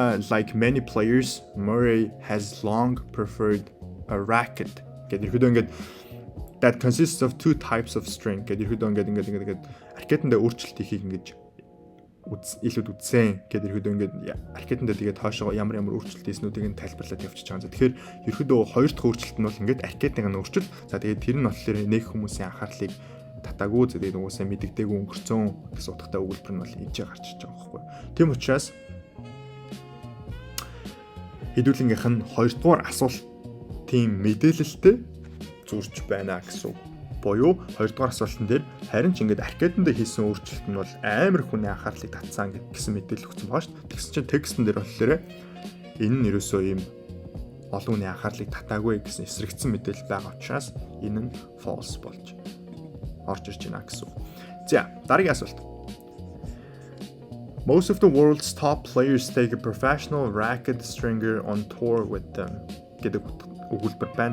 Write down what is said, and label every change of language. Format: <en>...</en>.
<en>Like many players, Murray has long preferred a racket.</en> <mn>Гэдэг ерөөдөө ингээд</mn> <en>that consists of two types of string.</en> <mn>Гэдэг ерөөдөө ингээд ракетанд өөрчлөлт хийхийг ингээд илүүд үтсэн гэдэг ерөөдөө ингээд ракетанд тэгээд хойшоо ямар өөрчлөлт хийснүүдийг нь тайлбарлаад явчихж байгаа. Тэгэхээр ерөөдөө хоёр дахь өөрчлөлт нь бол ингээд ракетын өөрчлөлт. За тэгээд тэр нь болохоор нэг хүмүүсийн анхаарлыг татаагүй тэгээд угаасаа мэддэгдээгүй өнгөрцөн гэсэн утгатай өгүүлбэр нь бол ижээ гарч иж байгаа байхгүй. Тийм учраас хэдүүлэнгийнх нь хоёрдугаар асуултын мэдээлэлтэй зурж байна гэсэн үг. Буюу хоёрдугаар асуултан дээр харин ч ингээд аркаданд хийсэн өөрчлөлт нь бол амар хүний анхаарлыг татсан гэсэн мэдээлэл өгсөн байгаа шүү дээ. Тэгсэн чинь текстэн дээр болохоор энэ нь ерөөсөө ийм олон хүний анхаарлыг татаагүй гэсэн эсрэгцэн мэдээлэл байгаа учраас энэ нь false болж орж ирж байна гэсэн. За, дараагийн асуулт.</mn> <en>Most of the world's top players take a professional racket stringer on tour with them</en> <mn>гэдэг өгүүлбэр байна.</mn>